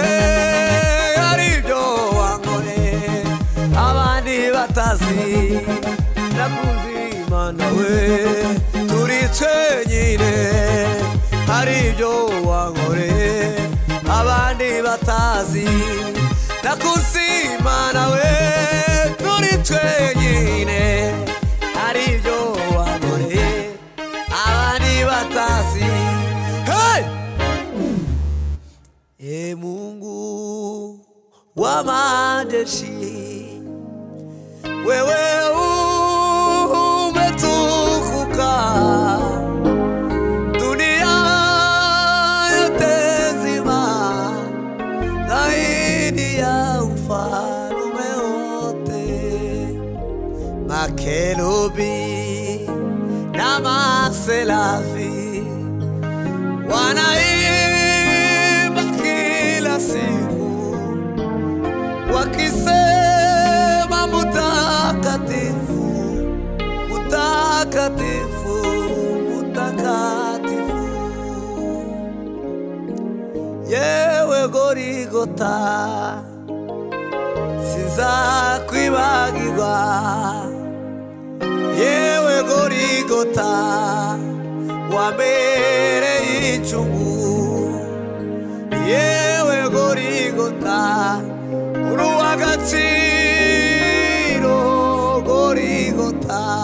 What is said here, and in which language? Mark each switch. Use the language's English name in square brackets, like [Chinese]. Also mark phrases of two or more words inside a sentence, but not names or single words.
[Kinyarwanda] haribyo wankoreye abandi batazi nakuzima nawe turi twenyine haribyo wankoreye abandi batazi nakuzima nawe turi twenyine haribyo wankoreye abandi batazi hey! [Swahili] Mungu wa majeshi wewe umetukuka dunia yote nzima zaidi ya ufalme wote makerubi na maserafi wanaimba kila siku wakisema mutakatifu mutakatifu mutakatifu [Kinyarwanda] yewe Gorigota sinzakwibagirwa yewe Gorigota wambereye icumu yewe Gorigota uri uw'agaciro Gorigota